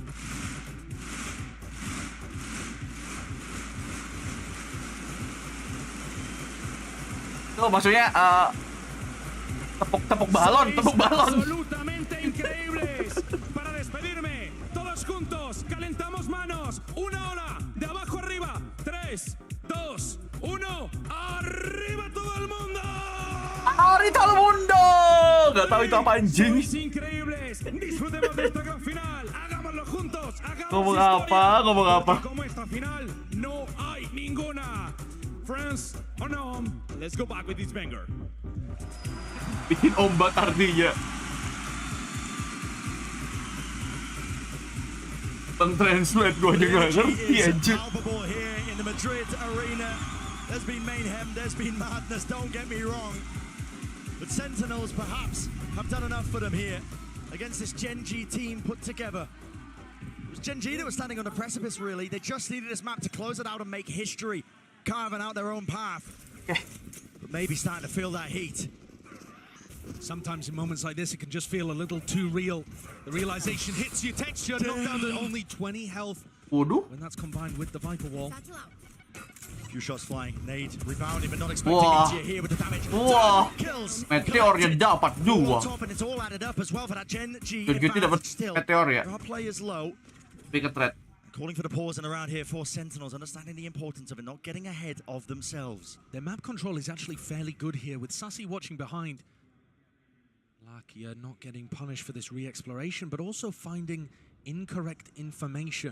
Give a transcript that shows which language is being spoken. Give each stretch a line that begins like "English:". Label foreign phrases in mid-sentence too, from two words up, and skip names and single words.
Indonesian: Tuh maksudnya tepuk balon.
Spanish: Absolutamente increíbles. Para despedirme, todos juntos, calentamos manos. Una ola, de abajo arriba. 3, 2, 1, arriba todo el mundo. Arriba todo el mundo.
Indonesian: Gak tahu itu apa anjing.
Spanish: Increíbles. Disfrutemos de esta gran final. Hagámoslo juntos.
Indonesian: Ngomong apa?
Spanish: Como esta final no hay ninguna.
English: Friends, on home, let's go back with this banger.
Indonesian: Bikin ombak artinya. Bang translate gue aja gak ngerti anjir.
English: Palpable here in the Madrid arena. There's been mayhem, there's been madness, don't get me wrong. But Sentinels perhaps have done enough for them here against this Gen.G team put together. It was Gen.G that was standing on the precipice, really. They just needed this map to close it out and make history, carving out their own path. But maybe starting to feel that heat. Sometimes in moments like this, it can just feel a little too real. The realization hits your texture, knocked down to only 20 health.
Indonesian: Waduh.
English: When that's combined with the Viper Wall. Few shots flying, nade, rebounding, but not expecting
Indonesian: Wah.
English: Meteor here with the damage.
Indonesian: Wah.
English: Kills.
Indonesian: Meteornya dapat 2.
English: Top, and it's all added up as well for that Gen.G.
Indonesian: Gen.G dapat meteor ya.
English: There are players low. Big threat. Calling for the pause and around here for Sentinels, understanding the importance of it, not getting ahead of themselves. Their map control is actually fairly good here, with Sassy watching behind. Lakia not getting punished for this re-exploration, but also finding incorrect information.